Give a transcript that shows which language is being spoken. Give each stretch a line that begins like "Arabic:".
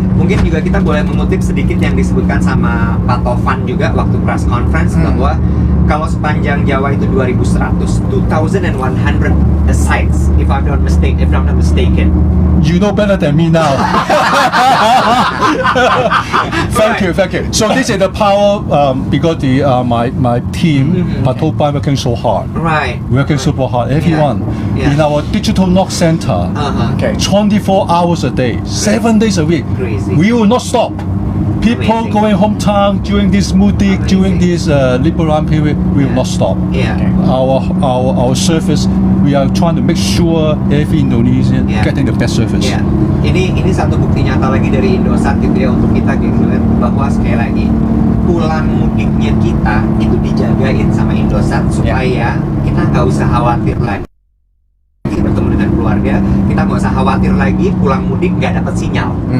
Indonesian: Mungkin juga kita boleh mengutip sedikit yang disebutkan sama Pak Tovan juga waktu press conference bahwa kalau sepanjang Jawa itu 2100, 2100
English: sites if I'm not mistaken. You know better than me now. Thank you. So this is the power because my team, Patoban, working so hard, Right. working super hard. Everyone Yeah. in our digital knock center, Okay. 24 hours a day, 7 days a week. Crazy. We will not stop. People Amazing. going hometown during this Mudik, during this Liburan period, we will not stop. Yeah. Our service, we are trying to make sure every Indonesian Yeah. getting the best service.
Indonesian: Ya, ini satu bukti nyata lagi dari Indosat gitu ya untuk kita gitu kan, bahwa sekali lagi pulang mudiknya kita itu dijagain sama Indosat supaya kita nggak usah khawatir lagi bertemu dengan keluarga, kita nggak usah khawatir lagi pulang mudik nggak dapat sinyal.